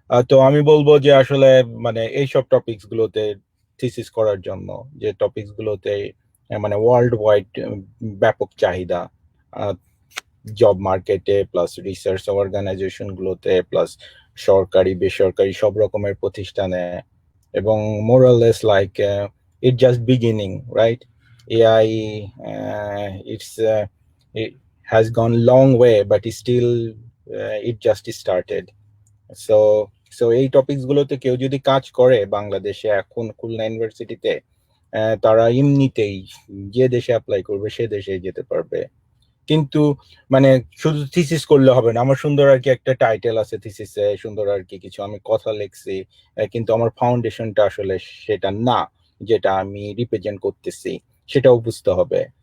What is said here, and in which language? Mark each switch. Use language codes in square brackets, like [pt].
[bn] তো আমি বলবো যে আসলে মানে এইসব টপিকস গুলোতে থিসিস করার জন্য, যে টপিকস গুলোতে মানে ওয়ার্ল্ড ওয়াইড ব্যাপক চাহিদা জব মার্কেটে, প্লাস রিসার্চ অর্গানাইজেশন গুলোতে, প্লাস সরকারি বেসরকারি সব রকমের প্রতিষ্ঠানে, এবং মোরালেস like [en] it just beginning, right? AI it has gone long way, but it's still it just started. [bn] So এই টপিকস গুলোতে কেউ যদি কাজ করে বাংলাদেশে এখন খুলনা ইউনিভার্সিটিতে, তারা এমনিতেই যে দেশে অ্যাপ্লাই করবে সে দেশে যেতে পারবে। কিন্তু মানে শুধু থিসিস করলে হবে না। আমার সুন্দর আর কি একটা টাইটেল আছে থিসিসে, সুন্দর আর কি কিছু আমি কথা লিখছি, কিন্তু আমার ফাউন্ডেশনটা আসলে সেটা না যেটা আমি রিপ্রেজেন্ট করতেছি, সেটাও বুঝতে হবে।